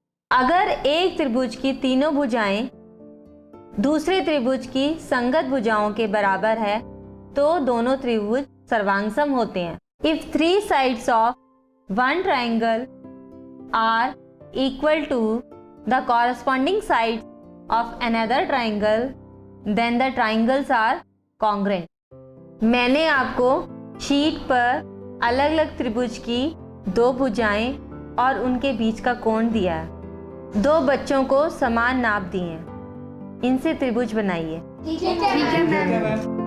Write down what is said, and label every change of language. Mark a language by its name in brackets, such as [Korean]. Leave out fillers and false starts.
[Hindi] अगर एक त्रिभुज की तीनों भुजाएं दूसरे त्रिभुज की संगत भुजाओं के बराबर है तो दोनों त्रिभुज सर्वांग-सम होते हैं। [English] If three sides of one triangle are equal to the corresponding sides of another triangle, then the triangles are congruent. [Hindi] मैंने आपको शीट पर अलग अलग त्रिभुज की दो भुजाएं और उनके बीच का कोण दिया है। दो बच्चों को समान नाप दिए हैं, इनसे त्रिभुज बनाइए। ठीक है मैम।